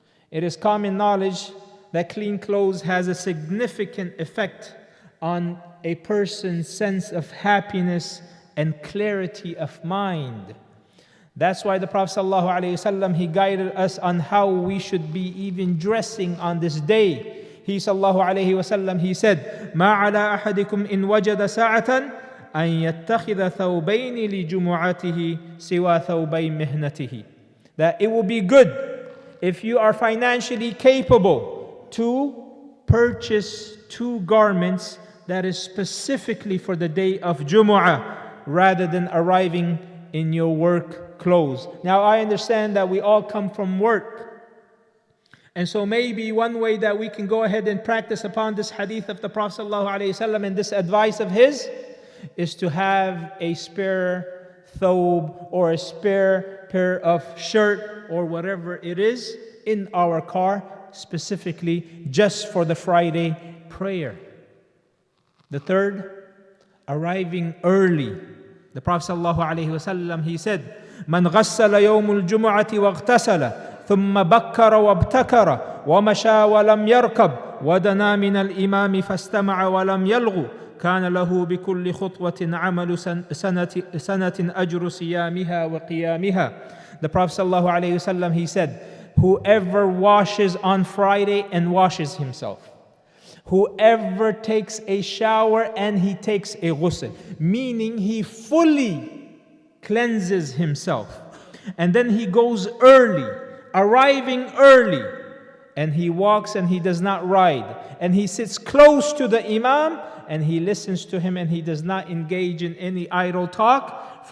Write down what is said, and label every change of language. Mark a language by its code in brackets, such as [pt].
[en] It is common knowledge that clean clothes has a significant effect on a person's sense of happiness and clarity of mind. That's why the Prophet ﷺ, he guided us on how we should be even dressing on this day. [ar] he sallallahu alayhi wasallam, [en] he said, [ar] ما على أحدكم إن وجد ساعة أن يتخذ ثوبين لجمعته سوى ثوبي مهنته. [en] That it will be good if you are financially capable to purchase 2 garments that is specifically for the day of Jumu'ah, rather than arriving in your work clothes. Now I understand that we all come from work, and so maybe one way that we can go ahead and practice upon this hadith of the Prophet ﷺ and this advice of his is to have a spare thobe or a spare pair of shirt or whatever it is in our car, specifically just for the Friday prayer. The third, arriving early. The Prophet ﷺ, he said, [ar] من غسل يوم الجمعة واغتسل ثم بكر وابتكر ومشى ولم يركب ودنا من الإمام فاستمع ولم يلغ كان له بكل خطوة عمل سنة أجر صيامها وقيامها. [en] The Prophet ﷺ, he said, whoever washes on Friday and washes himself, whoever takes a shower and he takes a ghusl, meaning he fully cleanses himself, and then he goes early, arriving early, and he walks and he does not ride, and he sits close to the Imam and he listens to him, and he does not engage in any idle talk.